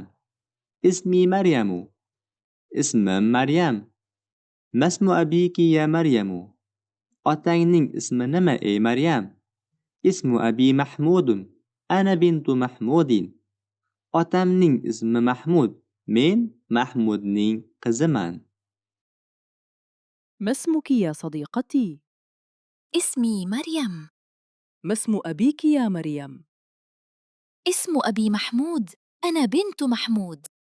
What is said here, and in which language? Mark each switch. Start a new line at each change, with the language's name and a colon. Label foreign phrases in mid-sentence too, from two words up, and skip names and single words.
Arabic: اسمي مريم,
Uzbek: ismim Maryam.
Arabic: ما اسم أبيك يا مريم,
Uzbek: otangning ismi nima, ey Maryam?
Arabic: اسم أبي محمود، أنا بنت محمود.
Uzbek: Otamning ismi Mahmud, men Mahmudning qiziman.
Arabic: ما اسمك يا صديقتي؟ اسمي مريم. ما اسم أبيك يا مريم؟ اسم أبي محمود. أنا بنت محمود.